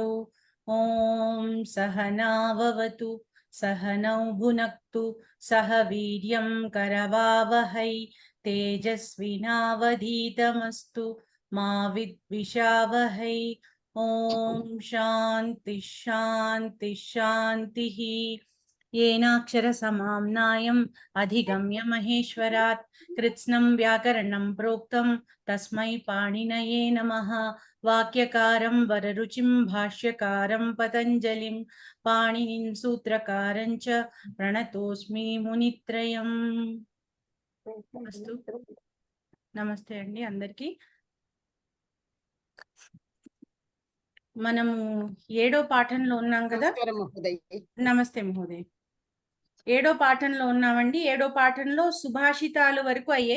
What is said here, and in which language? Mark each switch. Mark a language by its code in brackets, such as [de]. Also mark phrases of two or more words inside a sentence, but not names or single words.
[sa] ఓం సహనావవతు సహనౌ భునక్తు సహ వీర్యం కరవావహై తేజస్వినావధీతమస్తు మా విద్విషావహై. ఓం శాంతి శాంతి శాంతి. येनाक्षर समाम्नायम् अधिगम्य महेश्वरात् कृत्स्नं व्याकरणं प्रोक्तं तस्मै पाणिनये नमः. वाक्यकारं वररुचिं भाष्यकारं पतञ्जलिं पाणिनिं सूत्रकारं च प्रणतोऽस्मि मुनित्रयम्. अस्तु. [te] నమస్తే అండి అందరికీ. మనము 7వ పాఠంలో ఉన్నాం కదా. నమస్తే మహోదయ్. 7వ పాఠంలో ఉన్నామండి. 7వ పాఠంలో సుభాషితాలు వరకు అయ్యాయి.